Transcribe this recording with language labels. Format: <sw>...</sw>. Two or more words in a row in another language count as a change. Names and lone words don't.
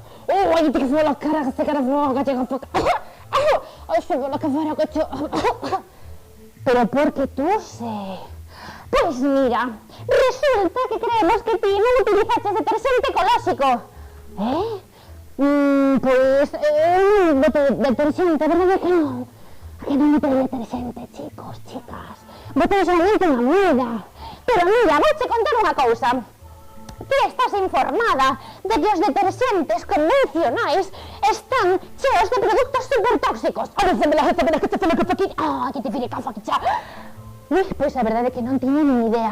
<es>¡Oh, ay, te que fue la cara, que se cara fue la cara, ¡ay, se fue la cara, que pero ¿por qué tose? Pues mira, resulta que creemos que tú no utilizaste detergente ecológico. Pues, detergente, ¿verdad que no? Que no meto detergente, chicos, chicas.</es> <gl>Bote solamente unha moeda. Pero mira, vou te contar unha cousa. Ti estás informada de que os detergentes convencionais están cheos de produtos supertóxicos. Pois a verdade é que non tiña nin idea.</gl>